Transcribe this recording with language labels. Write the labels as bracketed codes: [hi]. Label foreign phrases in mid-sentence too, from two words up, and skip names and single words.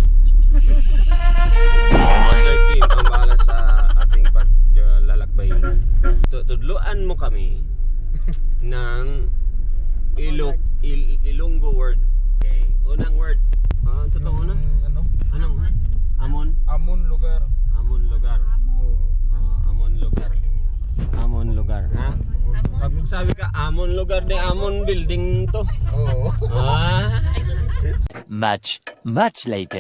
[tl] Sir Kim ang bahala sa ating paglalakbay. Tudluan mo kami ng Ilonggo word. Okay. Unang word. Ano ito una? Anong una? [hil] Amon lugar. Amon lugar. Oh. Amon lugar, [tl] ha? Pag magsabi ka [hil] Amon lugar, [tl] di Amon building to. Oo. [en] Much later.